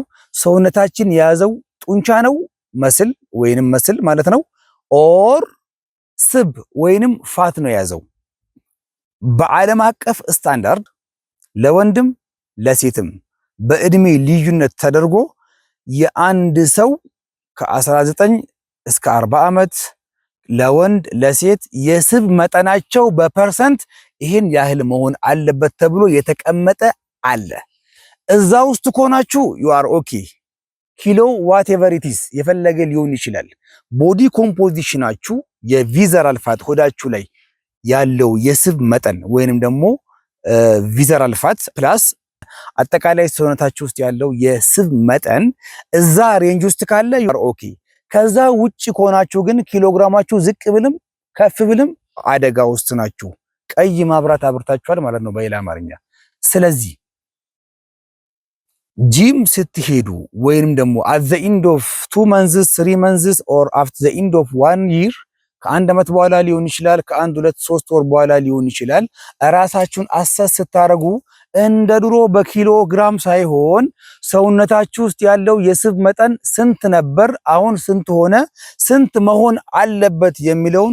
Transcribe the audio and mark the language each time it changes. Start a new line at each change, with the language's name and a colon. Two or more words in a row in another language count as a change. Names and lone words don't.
Amharic: ሰውነታችን የያዘው ጡንቻ ነው መስል ወይንም መስል ማለት ነው፣ ኦር ስብ ወይንም ፋት ነው የያዘው። በዓለም አቀፍ ስታንዳርድ ለወንድም ለሴትም በእድሜ ልዩነት ተደርጎ የአንድ ሰው ከ19 እስከ 40 ዓመት ለወንድ ለሴት የስብ መጠናቸው በፐርሰንት ይሄን ያህል መሆን አለበት ተብሎ የተቀመጠ አለ። እዛ ውስጥ ከሆናችሁ
English: you are okay።
Amharic: ኪሎ
English: whatever it is
Amharic: የፈለገ ሊሆን ይችላል። ቦዲ ኮምፖዚሽናችሁ የቪዘራል ፋት ሆዳችሁ ላይ ያለው የስብ መጠን ወይንም ደግሞ
English: visceral fat plus
Amharic: አጠቃላይ ሰውነታችሁ ውስጥ ያለው የስብ መጠን እዛ ሬንጅ ውስጥ ካለ
English: you are okay።
Amharic: ከዛ ውጪ ከሆናችሁ ግን ኪሎግራማችሁ ዝቅ ብልም ከፍ ብልም አደጋ ውስጥ ናችሁ። ቀይ ማብራት አብርታችኋል ማለት ነው በሌላ አማርኛ። ስለዚህ ጂም ስትሄዱ ወይንም ደግሞ
English: at the end of 2 months 3 months or after the end of 1 year
Amharic: ከአንድ አመት በኋላ ሊሆን ይችላል፣ ከአንድ 2-3 ወር በኋላ ሊሆን ይችላል። ራሳችሁን አሰስ ስታረጉ እንደ ድሮ በኪሎ ግራም ሳይሆን ሰውነታችሁ ውስጥ ያለው የስብ መጠን ስንት ነበር፣ አሁን ስንት ሆነ፣ ስንት መሆን አለበት የሚለውን